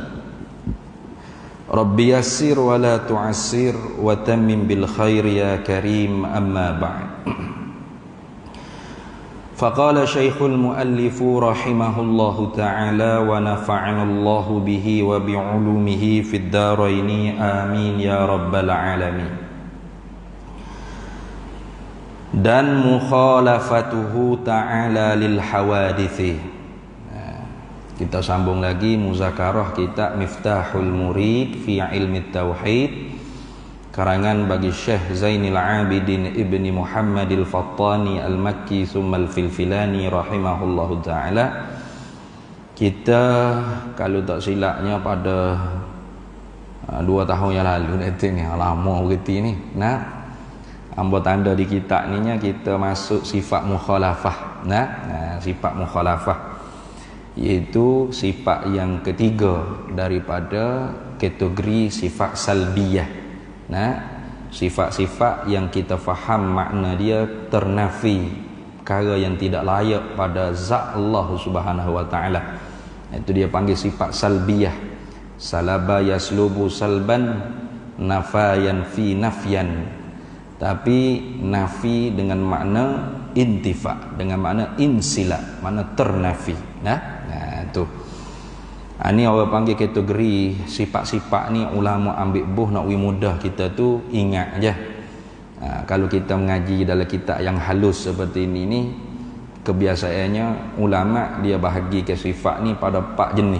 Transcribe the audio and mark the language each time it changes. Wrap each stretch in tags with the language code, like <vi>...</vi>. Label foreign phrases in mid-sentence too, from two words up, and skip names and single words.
<ar>رب يسر ولا تعسر وتمم بالخير يا كريم. أما بعد. فقال شيخ المؤلف رحمه الله تعالى ونفعنا الله به وبعلومه في الدارين آمين يا رب العالمين. Dan مخالفته تعالى للحوادث.</ar> <ms>Kita sambung lagi muzakarah kita Miftahul Murid fi Ilmi Tauhid, karangan bagi Syekh Zainil Abidin Ibni Muhammadil Fattani Al-Makki Thummal Filfilani</ms> <ar>رحمه الله تعالى.</ar> <ms>Kita kalau tak silapnya pada 2 tahun yang lalu nanti ni, lama begitu ni. Nah, ambo tanda di kitab ni nya kita masuk sifat mukhalafah. Sifat mukhalafah iaitu sifat yang ketiga daripada kategori sifat salbiyah. Sifat-sifat yang kita faham makna dia ternafi, perkara yang tidak layak pada zat Allah</ms> <ar>سبحانه وتعالى.</ar> <ms>Itu dia panggil sifat salbiyah.</ms> <ar>سلب يسلب سلبا، نفيا في نفيا.</ar> <ms>Tapi nafi dengan makna intifa, dengan makna insila, makna ternafi. Itu. Ini orang panggil kategori sifat-sifat ni ulama ambil buh nak mudah kita tu ingat aja. Kalau kita mengaji dalam kitab yang halus seperti ini kebiasaannya ulama dia bahagi ke sifat ni pada 4 jenis.</ms>